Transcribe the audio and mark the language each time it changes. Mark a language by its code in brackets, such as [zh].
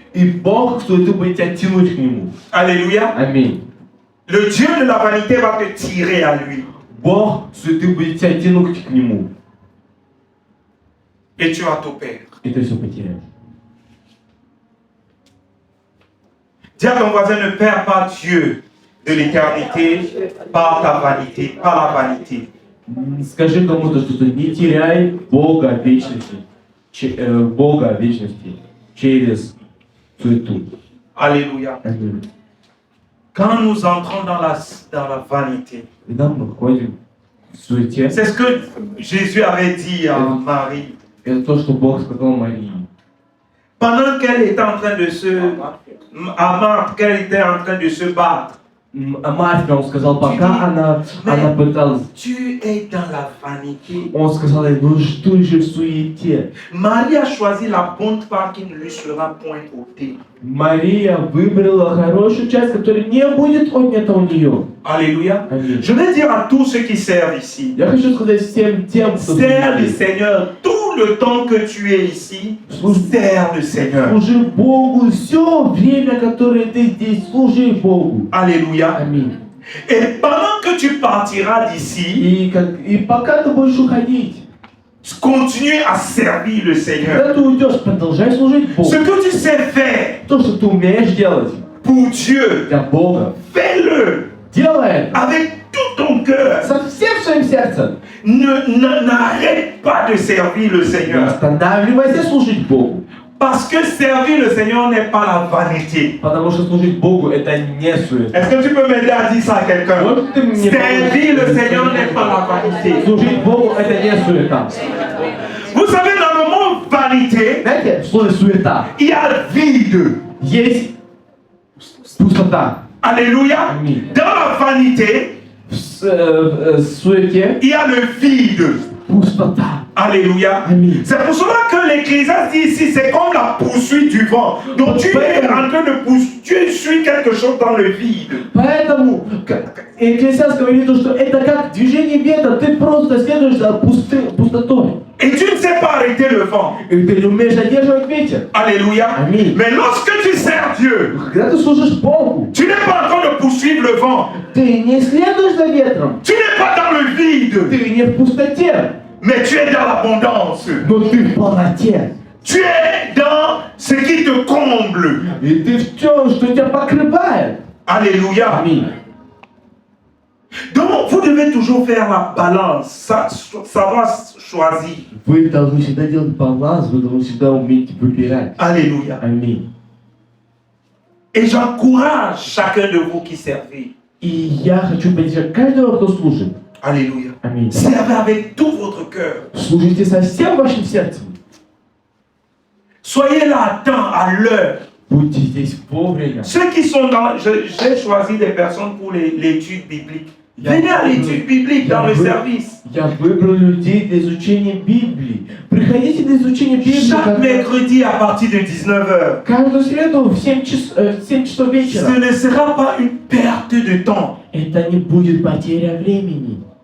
[ru] И Бог суеты будет тебя тянуть к Нему. [fr] Alléluia. [ru] Аминь. [fr] Le Dieu de la vanité va te tirer à lui. [ru] Бог суеты будет тебя тянуть к Нему. [fr] Et tu vas tout perdre. [ru] И ты все потеряешь. [fr] Dis à ton voisin, ne perds pas Dieu de l'éternité par ta vanité, par la vanité. [ru] Скажи кому-то, что ты не теряй Бога вечности. Бога вечности через суету. [fr] Alléluia. [ru] Аминь. [fr] Quand nous entrons dans la vanité, [ru] Когда мы ходим в суете, [fr] c'est ce que Jésus avait dit à Marie. [ru] это то, что Бог сказал Марии. [fr] Pendant qu'elle était en train de à Marthe, qu'elle était en train de se battre. [ru] Марфе он сказал, пока она пыталась, [fr] Tu es dans la vanité. [ru] он сказал ей, ну что же в суете? [fr] Marie a choisi la bonne part qui ne lui sera point ôtée. [ru] Мария выбрала хорошую часть, которая не будет отнята у нее. [fr] Alléluia. [ru] Аминь. [fr] Je vais dire à tous ceux qui servent ici, [ru] Я хочу сказать всем тем, кто [fr] sers le Seigneur tout le temps que tu es ici. Sers le Seigneur. [ru] служи Богу все время, которое ты здесь, служи Богу. [fr] Alléluia. [ru] Аминь. [fr] Et pendant que tu partiras d'ici, [ru] И пока ты будешь уходить, [fr] continue à servir le Seigneur. [ru] когда ты уйдешь, продолжай служить Богу. [fr] Ce que tu sais faire [ru] То, что ты умеешь делать [fr] pour Dieu, [ru] для Бога, [fr] fais-le [ru] делай это [fr] avec tout ton cœur. [ru] со всем своим сердцем. [fr] N'arrête pas de servir le [ru] Не [fr] Seigneur. [ru] останавливайся служить Богу. [fr] Parce que servir le Seigneur n'est pas la vanité. [ru] Потому что служить Богу это не суета. [fr] Est-ce que tu peux m'aider à dire ça à quelqu'un? [ru] Вот ты мне [fr] Servir le [ru] поможешь. [fr] Seigneur n'est pas la vanité. [ru] Служить Богу это не суета. [fr] Vous savez, dans le monde vanité, [ru] Знаете, в слове суета [fr] il y a vide. [ru] есть пустота. [fr] Alléluia. [ru] Аминь. [fr] Dans la vanité, [ru] В суете [fr] il y a le vide. [ru] пустота. [fr] Alléluia. [ru] Аминь. [fr] C'est pour cela que l'Ecclésiaste dit ici, c'est comme la poursuite du vent. Donc tu es en train de poursuivre, tu suis quelque chose dans le vide. [ru] Поэтому Экклесиаст говорит, что это как движение ветра, ты просто следуешь за пустотой. [fr] Et tu ne sais pas arrêter le vent. [ru] И ты не умеешь задерживать ветер. [fr] Alléluia. Amen. Mais lorsque tu sers Dieu, [ru] Когда ты служишь Богу, [fr] tu n'es pas en train de poursuivre le vent. [ru] ты не следуешь за ветром, [fr] Tu n'es pas dans le vide, [ru] ты не в пустоте, [fr] mais tu es dans l'abondance. [ru] но ты в полноте. [fr] Tu es dans ce qui te comble. [ru] И ты в том, что тебя покрывает. [fr] Alléluia. [ru] Аминь. [fr] Donc, vous devez toujours faire la balance, savoir choisir. [ru] Вы должны всегда делать баланс, вы должны всегда уметь выбирать. [fr] Alléluia. [ru] Аминь. [fr] Et j'encourage chacun de vous qui servez. [ru] И я хочу поддержать каждого, кто служит. [fr] Alléluia. [ru] Аминь. [fr] Servez avec tout votre cœur. [ru] Служите со всем вашим сердцем. [fr] Soyez là à temps, à l'heure. [ru] Будьте здесь вовремя. [fr] Ceux qui sont dans... J'ai choisi des personnes pour l'étude biblique. Venez à l'étude biblique dans le service. [ru] Я выбрал людей для изучения Библии. Приходите для изучения Библии. [fr] Chaque mercredi à partir de 19h. [ru] Каждую среду в 7 часов вечера. [fr] Ce ne sera pas une perte de temps. [ru] Это не будет потеря времени.